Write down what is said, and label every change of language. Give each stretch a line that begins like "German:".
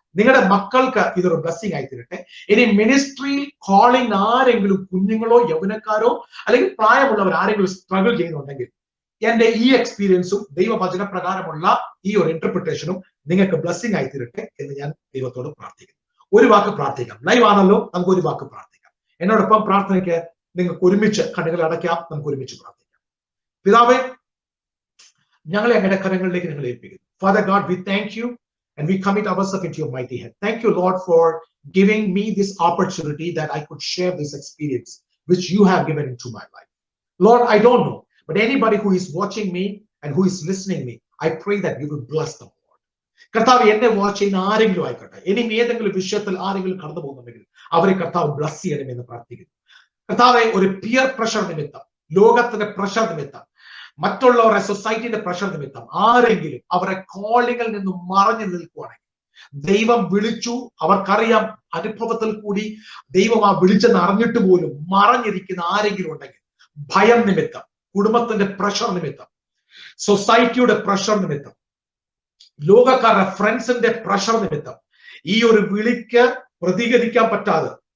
Malayalam: നിങ്ങളുടെ മക്കൾക്ക് ഇതൊരു ബ്ലെസ്സിംഗ് ആയി തീരട്ടെ. ഇനി മിനിസ്ട്രി കോളിംഗ് ആരെങ്കിലും കുഞ്ഞുങ്ങളോ യൗവനക്കാരോ അല്ലെങ്കിൽ പ്രായമുള്ളവർ ആരെങ്കിലും സ്ട്രഗിൾ ചെയ്യുന്നുണ്ടെങ്കിൽ എന്റെ ഈ എക്സ്പീരിയൻസും ദൈവവചന പ്രകാരമുള്ള ഈ ഒരു ഇന്റർപ്രിട്ടേഷനും നിങ്ങൾക്ക് ബ്ലെസ്സിംഗ് ആയി തീരട്ടെ എന്ന് ഞാൻ ദൈവത്തോട് പ്രാർത്ഥിക്കുന്നു. ഒരു വാക്ക് പ്രാർത്ഥിക്കാം. ലൈവ് ആണല്ലോ, നമുക്ക് ഒരു വാക്ക് പ്രാർത്ഥിക്കാം. എന്നോടൊപ്പം പ്രാർത്ഥനയ്ക്ക് നിങ്ങൾക്ക് ഒരുമിച്ച് കണ്ണുകൾ അടയ്ക്കാം. നമുക്ക് ഒരുമിച്ച് പ്രാർത്ഥിക്കാം. പിതാവേ, ഞങ്ങളെ അങ്ങയുടെ കരങ്ങളിലേക്ക് നിങ്ങൾ ഏൽപ്പിക്കുന്നു.
English: Father God, we thank you and we commit ourselves into your mighty hand. Thank you, Lord, for giving me this opportunity that I could share this experience which you have given into my life. Lord, I don't know, but anybody who is watching me and who is listening me, I pray that you will bless them, Lord.
Malayalam: കർത്താവ് എന്നെ watch ചെയ്യുന്ന ആരെങ്കിലും ആയിക്കോട്ടെ, ഇനി ഏതെങ്കിലും വിഷയത്തിൽ ആരെങ്കിലും കടന്നു പോകുന്നുണ്ടെങ്കിൽ അവരെ കർത്താവ് ബ്ലസ് ചെയ്യണമെന്ന് പ്രാർത്ഥിക്കുന്നു. കർത്താവെ, ഒരു പിയർ പ്രഷർ നിമിത്തം, ലോകത്തിന്റെ പ്രഷർ നിമിത്തം, മറ്റുള്ളവരുടെ സൊസൈറ്റിന്റെ പ്രഷർ നിമിത്തം ആരെങ്കിലും അവരെ കോളിങ്ങിൽ നിന്നും മറഞ്ഞു നിൽക്കുവാണെങ്കിൽ, ദൈവം വിളിച്ചു, അവർക്കറിയാം അനുഭവത്തിൽ കൂടി ദൈവം ആ വിളിച്ചെന്ന് അറിഞ്ഞിട്ട് പോലും മറഞ്ഞിരിക്കുന്ന ആരെങ്കിലും ഉണ്ടെങ്കിൽ, ഭയം നിമിത്തം, കുടുംബത്തിന്റെ പ്രഷർ നിമിത്തം, സൊസൈറ്റിയുടെ പ്രഷർ നിമിത്തം, ലോകക്കാരുടെ ഫ്രണ്ട്സിന്റെ പ്രഷർ നിമിത്തം ഈ ഒരു വിളിക്ക് പ്രതികരിക്കാൻ പറ്റാതെ,